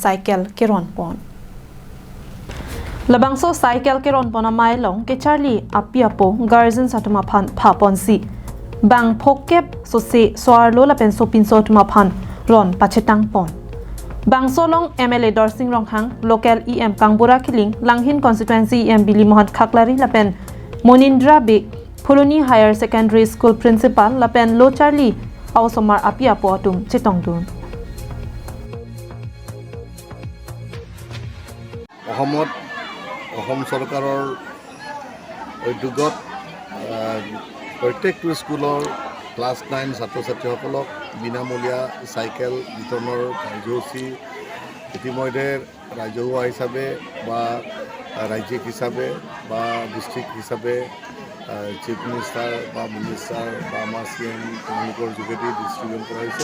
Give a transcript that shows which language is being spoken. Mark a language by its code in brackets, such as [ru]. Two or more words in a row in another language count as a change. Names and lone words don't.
[mjw] cycle keron pon labangso cycle keron pona mailong kacharli apiapo guardian satuma phan phaponsi bang phokep sose soarlo la pen sopin sotuma phan ron pachetang pon bang solong MLA dorsing ronghang local EM kangbura kiling langhin constituency EM bili mohan khaklari la pen monindra be Phuloni [en] higher secondary school principal [mjw] la pen lo charli ausomar apiapo atum chetongdun [as] অসম চৰকাৰৰ উদ্যোগত প্ৰত্যেকটো স্কুলৰ ক্লাছ 9 ছাত্ৰ-ছাত্ৰীসকলক বিনামূলীয়া চাইকেল বিতৰণৰ কাৰ্যসূচী ইতিমধ্যে ৰাজহুৱা হিচাপে বা ৰাজ্যিক হিচাপে বা ডিষ্ট্ৰিক্ট হিচাপে [en] chief minister [as] বা মিনিষ্টাৰ বা আমাৰ CM তেওঁলোকৰ যোগেদি ডিষ্ট্ৰিবিউট কৰা হৈছে।